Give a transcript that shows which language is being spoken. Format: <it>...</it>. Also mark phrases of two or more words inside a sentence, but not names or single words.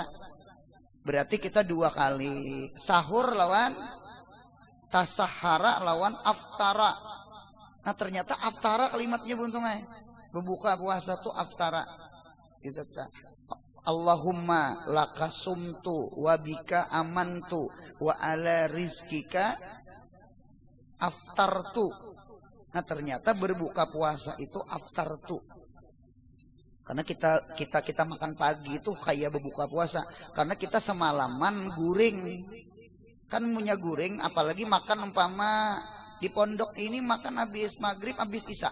<bjn>Berarti kita 2 kali. Sahur lawan tasahara lawan aftara. Nah ternyata aftara kalimatnya Buntungnya. Berbuka puasa tuh aftara. Gitu tak.</bjn> <ar>اللهم لك صمت وبك آمنت وعلى رزقك أفطرت.</ar> <bjn>Nah ternyata berbuka puasa itu aftartu. Karena kita makan pagi itu kayak berbuka puasa. Karena kita semalaman guring. Kan punya guring apalagi makan umpama di pondok ini makan habis maghrib habis isya.</bjn>